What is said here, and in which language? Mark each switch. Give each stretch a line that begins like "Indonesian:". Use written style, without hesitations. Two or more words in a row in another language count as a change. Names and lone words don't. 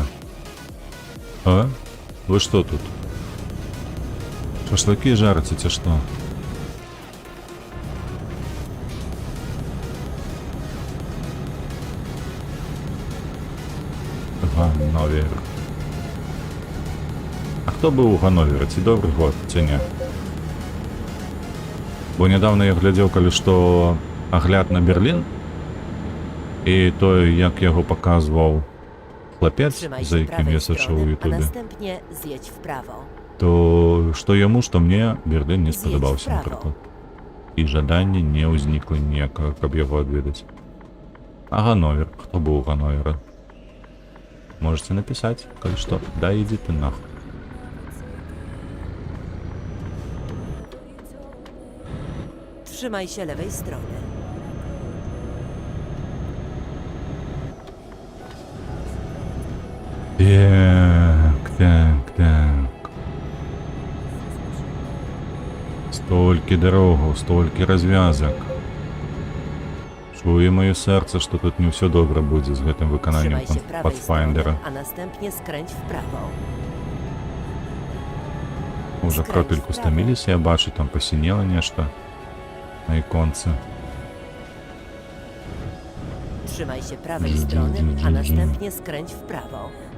Russian: А? Вы что тут? Шашлыки жарите, те что?
Belarusian: Ганновер. А хто быў у Ганновера? Ці добры год, ці не? Бо нядаўна я глядзеў, калі што агляд на Берлін, і той, як яго паказваў хлапец,
Polish: Trzymaj
Belarusian: за
Polish: się
Belarusian: якім
Polish: prawej
Belarusian: я сачыў у
Polish: strony, a
Belarusian: Ютубе,
Polish: następnie zjedź w prawo.
Belarusian: то што яму, што мне Берлін не
Polish: З'едзь
Belarusian: спадабаўся,
Polish: вправо.
Belarusian: напрыклад. І жаданне не ўзнікла ніякага, каб яго адведаць. А Ганновер? Хто быў у Ганновера? Можете написать, калі што.
Russian: Да иди ты нахуй.
Polish: Trzymaj się lewej strony.
Belarusian: Так. Столькі дарогаў, столькі развязак. Чуе маё сэрца, што тут не ўсё добра будзе з гэтым выкананнем
Polish: Trzymaj się prawej strony,
Belarusian: Pathfindera.
Polish: a następnie skręć w prawo.
Belarusian: Уже
Polish: Skręć
Belarusian: кропельку
Polish: w prawo.
Belarusian: стаміліся, я бачу, там пасінела нешта на іконцы.
Polish: Trzymaj się prawej strony, a następnie skręć w prawo.